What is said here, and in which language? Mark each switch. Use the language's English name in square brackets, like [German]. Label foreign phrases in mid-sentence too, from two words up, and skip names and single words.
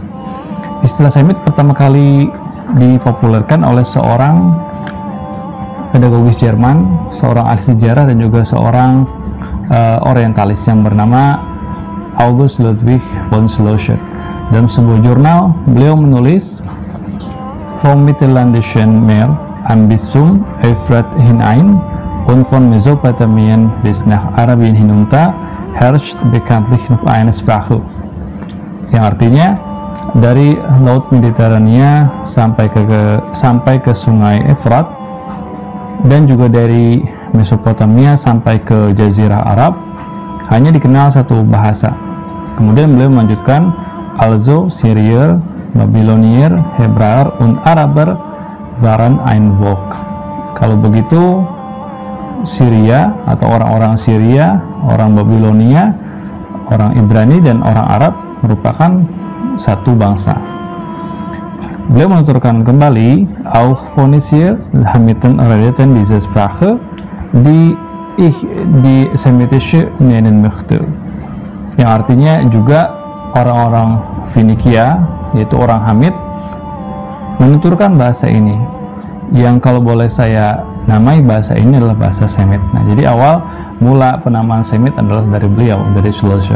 [Indonesian] Istilah Semit pertama kali dipopulerkan oleh seorang pedagogis Jerman, seorang ahli sejarah dan juga seorang orientalis yang bernama August Ludwig von Schlosser. Dalam sebuah jurnal, beliau menulis [German] Vom Mittelländischen Meer an bis zum Euphrat hinein und von Mesopotamien bis nach Arabien hinunter herrscht bekanntlich noch eine Sprache, [Indonesian] yang artinya dari Laut Mediterania sampai ke Sungai Efrat dan juga dari Mesopotamia sampai ke Jazirah Arab hanya dikenal satu bahasa. Kemudian beliau melanjutkan [German] Also Syrier, Babylonier, Hebräer und Araber waren ein Volk. [Indonesian] Kalau begitu Syria atau orang-orang Syria, orang Babilonia, orang Ibrani dan orang Arab merupakan satu bangsa. Beliau menuturkan kembali, [German] auch Phönicier hamiten redeten diese Sprache, die ich die Semitische nennen möchte. [Indonesian] Yang artinya juga orang-orang Finikia, yaitu orang Hamit, menuturkan bahasa ini. Yang kalau boleh saya namai bahasa ini adalah bahasa Semit. Nah, jadi awal mula penamaan Semit adalah dari beliau, dari Schlosser.